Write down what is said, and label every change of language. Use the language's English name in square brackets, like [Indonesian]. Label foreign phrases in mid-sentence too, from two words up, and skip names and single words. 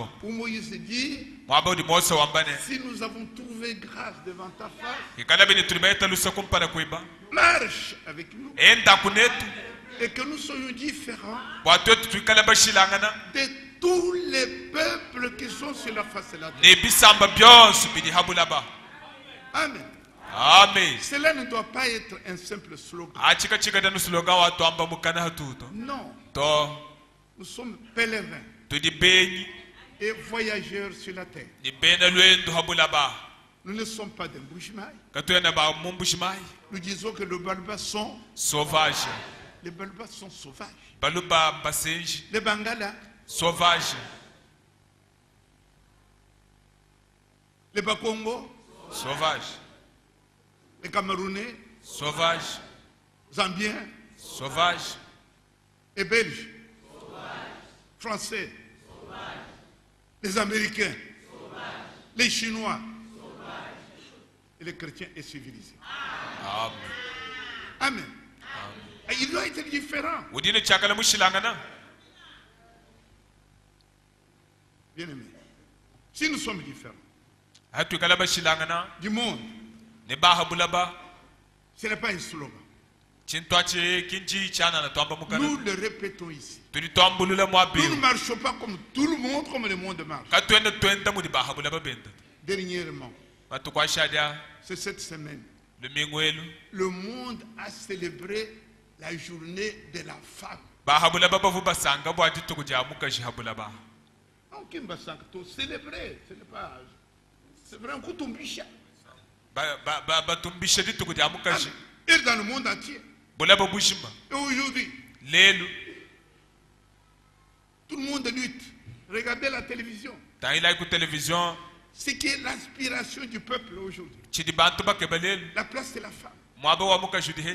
[French] où Moïse dit, [Luba-Katanga] Mwaba udi Mose wambane. [French] si nous avons trouvé grâce devant ta face, [Luba-Katanga] Ikala bini tulibaita lusa kumpala kuiba. [French] marche avec nous [Luba-Katanga] Enda kunetu. [French] et que nous soyons différents [Luba-Katanga] Watu wetu tuikala bashilangana. [French] de tous les peuples qui sont sur la face de la terre. [Luba-Katanga] Ni bisamba byonse bili habulaba. Amen. Amen. [French] Cela ne doit pas être un simple slogan. [Luba-Katanga] Achika chika danu slogan watu amba mukana hatuto. [French] Non, [Luba-Katanga] To [French] nous sommes pèlerins [Luba-Katanga] tudi benyi [French] et voyageurs sur la terre. [Luba-Katanga] ni bena lwendu habulaba. [French] Nous ne sommes pas des Bushmaï. [Luba-Katanga] Katuyana ba mumbushimai. [French] Nous disons que les Balbas sont, Sauvage. les Balbas sont sauvages. [Luba-Katanga] Baluba basenji. [French] Les Bangala, Sauvage. les Bakongo, Sauvage. les Camerounais, Sauvage. Zambiens Sauvage. et Belges, Français, les Américains, les Chinois et les chrétiens et civilisés. Amen. Amen. Et il doit être différent. [Luba-Katanga] Udine chakala mushilangana. [French] Bien-aimés, si nous sommes différents [Luba-Katanga] Hatu kala bashilangana. [French] du monde, [Luba-Katanga] Ne ba habulaba. [French] ce n'est pas un slogan. [Luba-Katanga] Chintwache kinji chana na twamba mukana. [French] Nous le répétons ici. [Luba-Katanga] Tuli twambulula mwabi. [French] Nous ne marchons pas comme tout le monde, comme le monde marche. [Luba-Katanga] Katuyana twenda mudi ba habulaba benda. [French] Dernièrement, [Luba-Katanga] Watu kwa shadia. [French] c'est cette semaine, [Luba-Katanga] Le mingwelu. [French] le monde a célébré la journée de la femme. [Luba-Katanga] Ba habulaba bavu basanga bwa dituku jamuka jihabulaba. [French] Donc, il va célébrer. Ce n'est pas. C'est vrai, un coup de [Luba-Katanga] Batumbisha dituku jamuka ji. [French] Et dans le monde entier. [Luba-Katanga] Bulaba bushima. [French] Et aujourd'hui, [Luba-Katanga] Lelu. [French] tout le monde lutte. Regardez la télévision. [Luba-Katanga] Taila ku télévision. [French] ce qui est l'aspiration du peuple aujourd'hui. [Luba-Katanga] chidi bantu bakebelelu [French] La place de la femme. [Luba-Katanga] mwabe wa mukaji dihe